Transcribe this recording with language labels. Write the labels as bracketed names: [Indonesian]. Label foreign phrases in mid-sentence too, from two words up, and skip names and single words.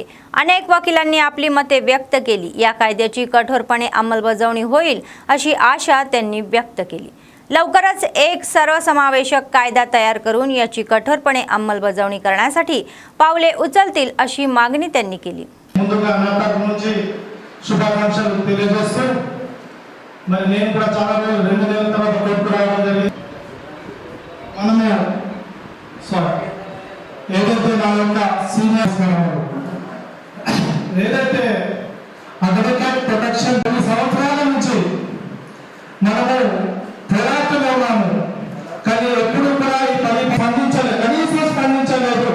[Marathi] अनेक वकिलांनी आपली मते व्यक्त केली। या कायद्याची कठोरपणे अंमलबजावणी होईल अशी आशा त्यांनी व्यक्त केली। लवकरच एक सर्वसमावेशक कायदा तयार करून याची कठोरपणे अंमलबजावणी करण्यासाठी पावले उचलतील अशी मागणी त्यांनी केली। [Telugu] ముందుగా నాటక నుంచి శుభాకాంక్షలు తెలియజేస్తూ మరి నేను కూడా చాలా రోజులు 2 నెలల తర్వాత కోర్టు రావడం జరిగింది। మనమే ఏదైతే నా యొక్క సీనియర్స్ ఏదైతే అడ్వకేట్ ప్రొటెక్షన్ కొన్ని సంవత్సరాల నుంచి మనము పోరాటంలో ఉన్నాము, కానీ ఎప్పుడు కూడా ఈ పని స్పందించలేదు, కనీసం స్పందించలేదు।